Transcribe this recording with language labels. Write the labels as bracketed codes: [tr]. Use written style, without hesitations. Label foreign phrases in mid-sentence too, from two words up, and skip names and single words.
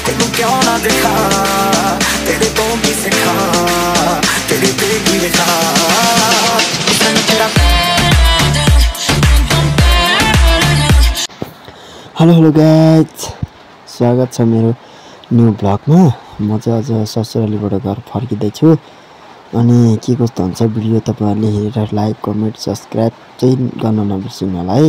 [hi] क्यों ना दिखा तेरे को भी सिखा तेरे पे भी लिखा [en] hello guys, [ne] स्वागत छ मेरो न्यू ब्लगमा। म चाहिँ आज ससुरालीबाट घर फर्किँदैछु। अनि के कस्तो हुन्छ भिडियो तपाईँहरूले हेरेर [en] like comment subscribe [ne] चाहिँ गर्न नबिर्सिनु होला है।